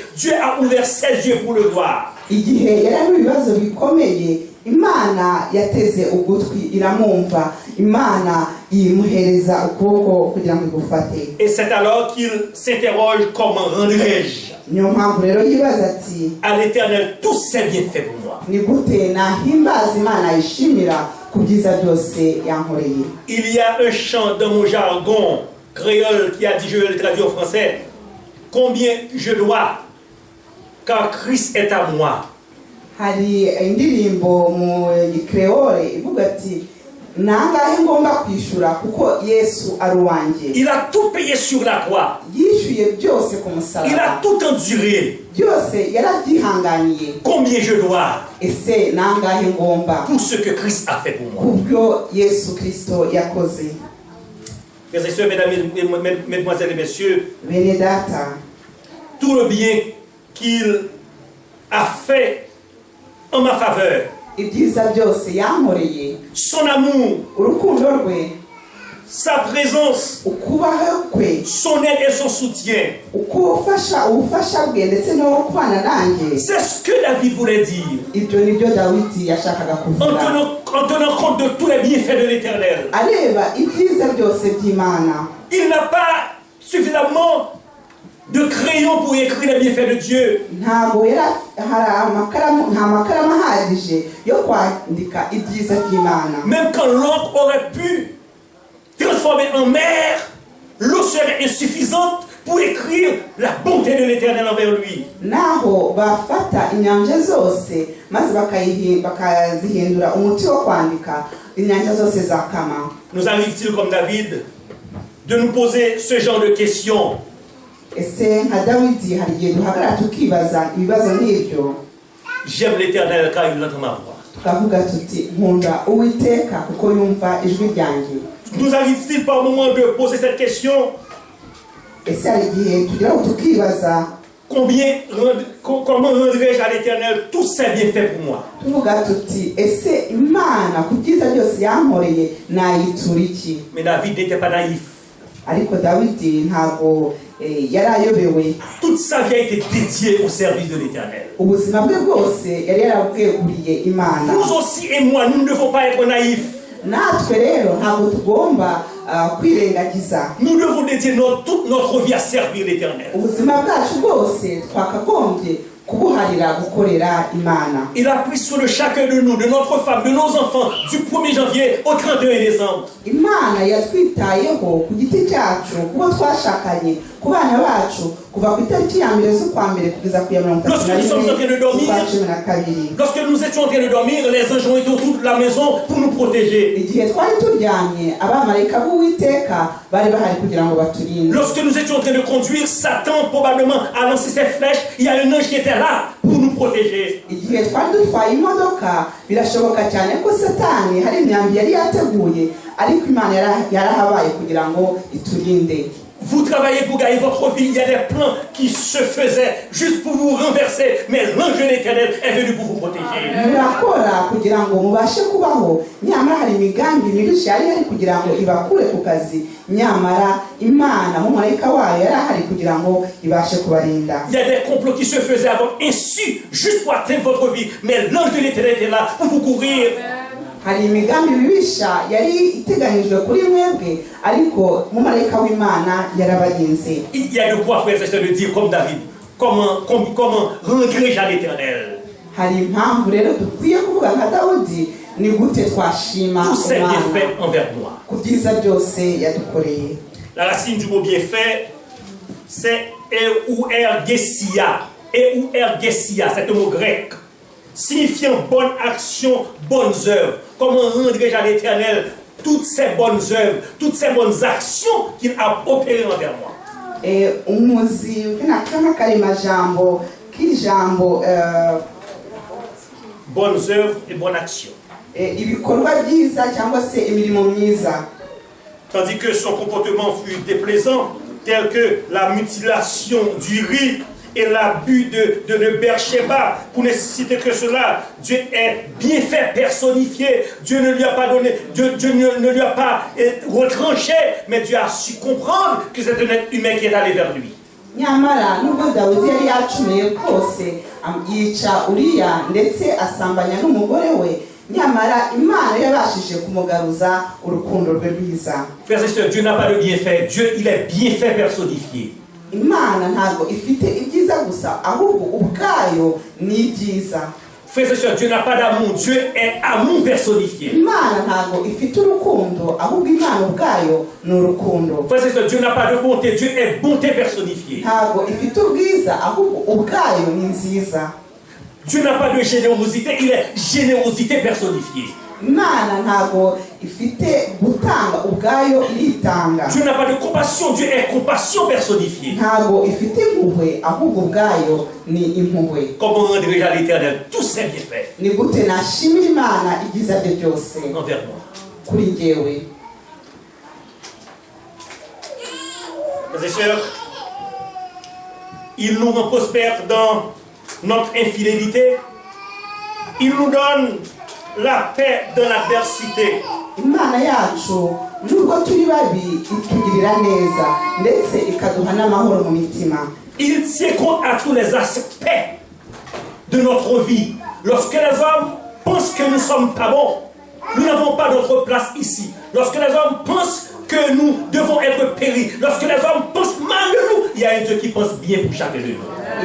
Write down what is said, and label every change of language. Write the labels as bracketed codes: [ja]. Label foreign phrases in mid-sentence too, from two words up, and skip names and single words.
[fr] Dieu a ouvert ses yeux pour le voir. [rw] Igihe yari ari ibibazo bikomeye, Imana yateze ugutwi iramwumva, Imana imuhereza ukuboko kugira ngo igufate. [fr] Et c'est alors qu'il s'interroge: comment rendrai-je [rw] Niyo mpamvu rero yibaza ati [fr] à l'Éternel tous ses bienfaits pour moi? [rw] ni gute nahimbaza Imana yishimira ku byiza byose yankoreye. [fr] Il y a un chant dans mon jargon créole qui a dit, je vais le traduire en français: combien je dois, car Christ est à moi. [rw] Hari indirimbo mu gikreole ivuga ati nangahe ngomba kwishura kuko Yesu ari uwanjye. [fr] Il a tout payé sur la croix. [rw] Yishuye byose ku [fr] Il [rw] musaraba. [fr] a tout enduré. [rw] Byose yarabyihanganiye. [fr] Combien je dois [rw] Ese nangahe ngomba [fr] pour ce que Christ a fait pour moi? [rw] kubyo Yesu Kristo yakoze. [fr] Mes et sœurs, mesdemoiselles et messieurs, [rw] Bene data, [fr] tout le bien qu'il a fait en ma faveur, [rw] ibyiza byose yankoreye, [fr] son amour, [rw] urukundo rwe, [fr] sa présence, [rw] ukubaho kwe, [fr] son aide et son soutien, [rw] ubufasha bwe ndetse no kubana nanjye, [fr] c'est ce que David voulait dire [rw] ibyo nibyo Dawidi yashakaga kuvuga. [fr] en tenant compte de tous les bienfaits de l'Éternel. [rw] Areba ibyiza byose by'Imana. [fr] Il n'a pas suffisamment de crayon pour écrire les bienfaits de Dieu. [rw] Ntabwo nta makaramu ahagije yo kwandika ibyiza by'Imana. [fr] Même quand l'encre aurait pu transformer en mer, l'eau serait insuffisante pour écrire la bonté de l'Éternel envers lui. [rw] Naho bafata inyanja zose maze bakazihindura umuti wo kwandika inyanja zose zakama. [fr] Nous arrive-t-il comme David de nous poser ce genre de questions? [rw] Ese nka Dawidi hari igihe duhagarara tukibaza ibibazo nk'ibyo, [fr] J'aime l'Éternel car il entend ma voix. [rw] tukavuga tuti nkunda Uwiteka kuko yumva ijwi ryanjye. [fr] Nous arrive-t-il par moment de poser cette question? [rw] Ese hari igihe tugeraho tukibaza [fr] comment rendrai-je à l'Éternel tous ses bienfaits pour moi? [rw] tuvuga tuti ese Imana ku byiza byose yankoreye nayitura iki? [fr] Mais David n'était pas naïf. [rw] Ariko Dawidi ntabwo yari ayobewe. [fr] Toute sa vie a été dédiée au service de l'Éternel. [rw] Ubuzima bwe bwose yari yarabweguriye Imana. [fr] Vous aussi et moi, nous ne devons pas être naïfs. [rw] Natwe rero ntabwo tugomba kwirengagiza. [fr] Nous devons dédier toute notre vie à servir l'Éternel. [rw] Ubuzima bwacu bwose twakagombye kubuharira gukorera Imana. [fr] Il a pris sur le chacun de nous, de notre femme, de nos enfants, du 1er janvier au 31 décembre. [rw] Imana yatwitayeho ku giti cyacu, kubo twashakanye, ku bana bacu, kuva ku itariki ya mbere z'ukwa mbere kugeza ku ya 31 z'ukwa kabiri. [fr] Lorsque nous étions en train de dormir, les anges ont été autour de la maison pour nous protéger. [rw] Igihe twari turyamye, abamarayika b'Uwiteka bari bahari kugira ngo baturinde. [fr] Lorsque nous étions en train de conduire, Satan probablement a lancé ses flèches. Il y a un ange qui était là pour nous protéger. [rw] Igihe twari dutwaye imodoka, birashoboka cyane ko Satani hari imyambi yari yateguye, ariko Imana yarahabaye kugira ngo iturinde. [fr] Vous travaillez pour gagner votre vie, il y a des plans qui se faisaient juste pour vous renverser, mais l'ange de l'Éternel est venu pour vous protéger. [rw] Murakora kugira ngo mubashe kubaho, nyamara hari imigambi mibisha yari hari kugira ngo ibakure ku kazi, nyamara Imana umumarayika wayo yari ahari kugira ngo ibashe kubarinda. [fr] Il y a des complots qui se faisaient avant ainsi juste pour atteindre votre vie, mais l'ange de l'Éternel était là pour vous couvrir. [rw] Hari imigambi mibisha yari iteganijwe kuri mwebwe, ariko umumarayika w'Imana yarabarinze. [fr] Il y a de quoi, frères et sœurs, de dire comme David, comment rendrai-je à l'Éternel? [rw] Hari impamvu rero dukwiye kuvuga nka Dawidi, ni gute twashima [fr] tous ses [rw] Imana [fr] bienfaits envers moi. [rw] ku byiza byose yadukoreye. [fr] La racine du mot bienfait, c'est euergesia. Euergesia, c'est un mot grec, signifiant bonne action, bonnes œuvres. Comment rendrai-je à l'Éternel toutes ces bonnes œuvres, toutes ces bonnes actions qu'il a opérées envers moi? Umuzi kama kalima jambo kijambo bonnes œuvres et bonnes actions. [rw] Ibikorwa byiza cyangwa se imirimo myiza. [fr] Tandis que son comportement fut déplaisant, tels que la mutilation du riz et l'abus de Beersheba, pour ne citer que cela. Dieu est bien fait personnifié. Dieu ne lui a pas donné, Dieu ne lui a pas retranché, mais Dieu a su comprendre que c'est un être humain qui est allé vers lui. [rw] nyamara nubwo dawidi yari yacumuye kose yica uriya ndetse asambanya n'umugore we, nyamara imana yabashije kumugaruza urukundo rwe rwiza. [fr] Frères et sœurs, Dieu n'a pas de bienfait. Dieu, il est bienfait personnifié. [rw] Imana ntabwo ifite ibyiza gusa, ahubwo ubwayo ni ibyiza. [fr] Frères et sœurs, Dieu n'a pas d'amour. Dieu est amour personnifié. [rw] Imana ntabwo ifite urukundo, ahubwo Imana ubwayo ni urukundo. [fr] Frères et sœurs, Dieu n'a pas de bonté. Dieu est bonté personnifiée. [rw] Ntabwo ifite ubwiza, ahubwo ubwayo ni nziza. [fr] Dieu n'a pas de générosité. Il est générosité personnifiée. [rw] Imana ntabwo ifite gutanga, ubwayo iritanga. [fr] Dieu n'a pas de compassion. Dieu est compassion personnifiée. [rw] Ntabwo ifite impuhwe, ahubwo ubwayo ni impuhwe. [fr] Comment rendrai-je à l'Éternel tous ses bienfaits [rw] Ni gute nashimira Imana ibyiza bye byose [fr] envers moi? [rw] kuri njyewe. [fr] Frères et sœurs, il nous rend prospères dans notre infidélité. Il nous donne la paix dans l'adversité. [rw] Imana yacu nubwo turi babi itugirira neza ndetse ikaduha n'amahoro mu mitima. [fr] Il tient compte à tous les aspects de notre vie. Lorsque les hommes pensent que nous ne sommes pas bons, nous n'avons pas notre place ici. Lorsque les hommes pensent que nous devons être péris, lorsque les hommes pensent mal de nous, il y a un Dieu qui pense bien pour chacun de nous.